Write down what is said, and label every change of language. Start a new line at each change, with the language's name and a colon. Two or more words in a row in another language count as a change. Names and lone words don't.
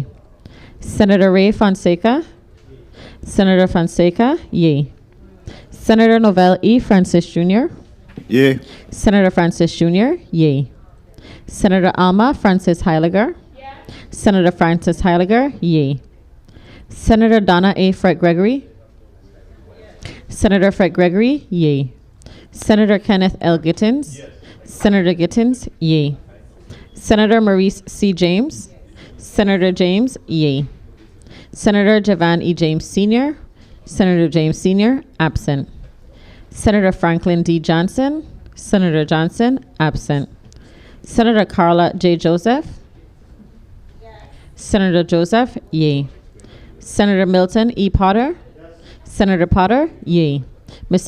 English: Senator Ray Fonseca. Senator Fonseca, yea. Senator Novell E. Francis Jr. Yea. Senator Francis Jr., yea. Senator Alma Francis Heiliger. Senator Francis Heiliger, yea. Senator Donna A. Fred Gregory. Senator Fred Gregory, yea. Senator Kenneth L. Gittins. Senator Gittins, yea. Senator Maurice C. James. Senator James, yea. Senator Javan E. James Sr. Senator James Sr., absent. Senator Franklin D. Johnson. Senator Johnson, absent. Senator Carla J. Joseph. Senator Joseph, yea. Senator Milton E. Potter. Senator Potter, yea. Mr.